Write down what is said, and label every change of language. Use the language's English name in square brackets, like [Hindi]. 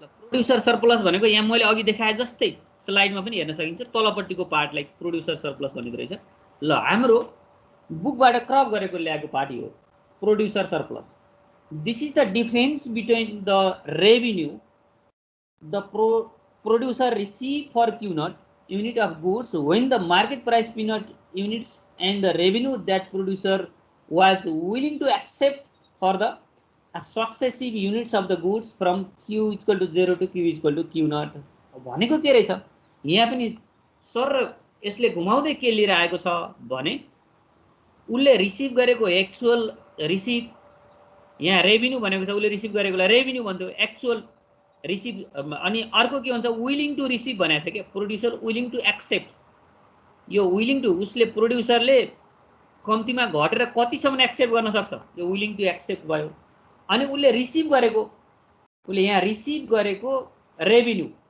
[Nepali] Producer surplus भनेको यहाँ मैले अघि देखाए जस्तै स्लाइडमा पनि हेर्न सकिन्छ तलपट्टिको पार्टलाई प्रोड्युसर सरप्लस भनेको रहेछ ल हाम्रो बुकबाट क्रप गरेको ल्याएको पार्ट हो producer surplus [English] This is the difference between the revenue the producer receive for Q naught unit of goods when the market price P naught units and the revenue that producer was willing to accept for the successive units of the goods from Q equal to 0 to Q equal to Q naught. [Nepali] भनेको के रहेछ यहाँ पनि sir यसले घुमाउँदै के लिएर आएको छ भने उसले रिसिभ गरेको एक्चुअल रिसिभ यहाँ रेभिन्यू भनेको छ उसले रिसिभ गरेकोलाई रेभिन्यू भन्थ्यो एक्चुअल रिसिभ अनि अर्को के भन्छ विलिङ टु रिसिभ भनेको छ के प्रोड्युसर विलिङ टु एक्सेप्ट यो विलिङ टु उसले प्रोड्युसरले कम्तीमा घटेर कतिसम्म एक्सेप्ट गर्न सक्छ यो विलिङ टु एक्सेप्ट भयो अनि उसले रिसिभ गरेको उसले यहाँ रिसिभ गरेको रेभिन्यू